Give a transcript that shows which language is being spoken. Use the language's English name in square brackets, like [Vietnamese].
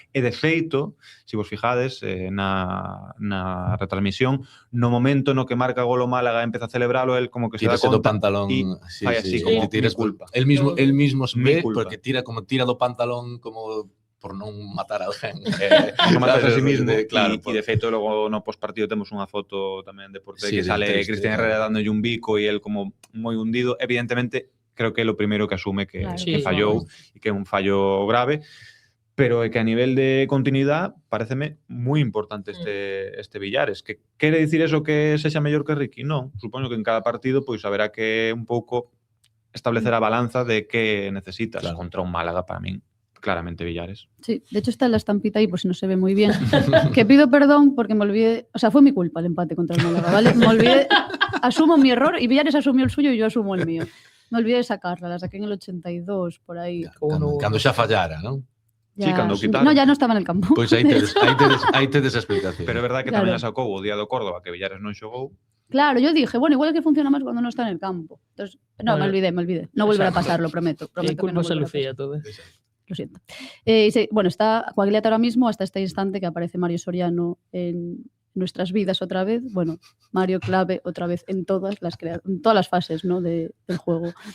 [Galician] E de feito, se vos fijades na retransmisión, no momento no que marca gol o Málaga e empeza a celebralo, el como que se dá conta do pantalón e fai así como que tiras culpa. El mismo se ve porque tira do pantalón como por non matar a alguén. Non matarse a sí mismo. Claro, e de feito, logo no postpartido temos unha foto tamén de Porté que sale Cristian Herrera dándolle un bico e el como moi hundido. Evidentemente, creo que é o primeiro que asume que fallou e que é un fallo grave, pero é que a nivel de continuidade pareceme moi importante este Villares. Que quere dicir eso que sexa mellor que Ricky? Non. Supoño que en cada partido pois haberá que un pouco establecer a balanza de que necesitas contra un Málaga para min. Claramente Villares. [Spanish] Sí, de hecho está la estampita ahí, por si no se ve muy bien. Que pido perdón porque me olvidé, o sea, fue mi culpa el empate contra el Málaga, ¿vale? Me olvidé, asumo mi error y Villares asumió el suyo y yo asumo el mío. Me olvidé de sacarla, la saqué en el 82, por ahí. [Galician] Cando xa fallara, non? Sí, cando quitaron. [Spanish] No, ya no estaba en el campo. [Galician] Pois aí tedes a explicación. Pero é verdad que tamén a sacou o día do Córdoba, que Villares non xogou. [Spanish] Claro, yo dije, bueno, igual es que funciona más cuando no está en el campo. Entonces, no, me olvidé. No volverá a pasar, lo prometo. Culpa se Lucía todo. Lo siento. Bueno, está Coagliata ahora mismo hasta este instante que aparece Mario Soriano en nuestras vidas otra vez. Bueno, Mario clave otra vez en todas las fases, ¿no? del juego.